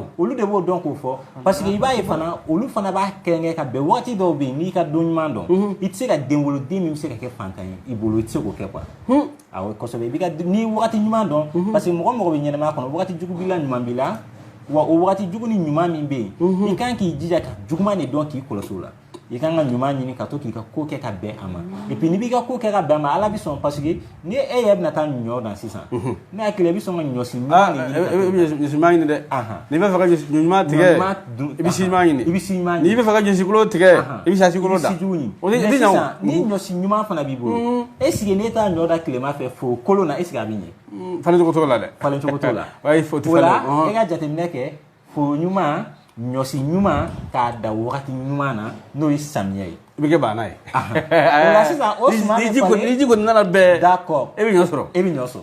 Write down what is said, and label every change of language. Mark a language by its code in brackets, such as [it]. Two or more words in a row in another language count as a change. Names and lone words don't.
[bm] olu de b'o dɔn k'o fɔ [fr] parce que [bm] i b'a ye fana olu fana b'a kɛrɛnkɛrɛn ka bɛn wagati dɔw bɛ yen n'i ka don ɲuman dɔn i tɛ se ka den wolo den min bɛ se ka kɛ fantan ye i bolo i tɛ se k'o kɛ quoi awɔ kosɛbɛ i bɛ ka n'i wagati ɲuman dɔn [fr] parce que [bm] mɔgɔ mɔgɔ bɛ ɲɛnamaya kɔnɔ wagati jugu b'i la ɲuman b'i la wa o wagati jugu ni ɲuman min bɛ yen i kan k'i jija ka juguman de dɔn k'i kɔlɔsi o la i kan ka ɲuman ɲini ka to k'i ka ko kɛ ka bɛn a ma [fr] et puis [bm] n'i b'i ka ko kɛ ka bɛn a ma ala bɛ sɔn [fr] parce que [bm] ni e yɛrɛ bɛna taa ɲɔ dan sisan ne hakili i bɛ sɔn ka ɲɔ si ɲuman de ɲini ɲɔsi ɲuman ɲini dɛ n'i bɛ fɛ ka ɲɔsi ɲuman tigɛ i bɛ si ɲuman ɲini n'i bɛ fɛ ka ɲɔsi kolo tigɛ i bɛ si kolo da mais sisan ni ɲɔsi ɲuman fana b'i bolo [fr] est ce que [bm] n'e t'a ɲɔ da tilema fɛ fo kolon na [fr] est ce que [bm] a bɛ ɲɛ falen cogo t'o la dɛ falen cogo t'o la o la e ka jateminɛ kɛ fo ɲuman ɲɔsi ɲuman k'a da wagati ɲuman na n'o ye samiyɛ ye i bɛ kɛ banna ye o la sisan o suma bɛ falen ni ji kɔni nana bɛɛ d'accord e bɛ ɲɔ sɔrɔ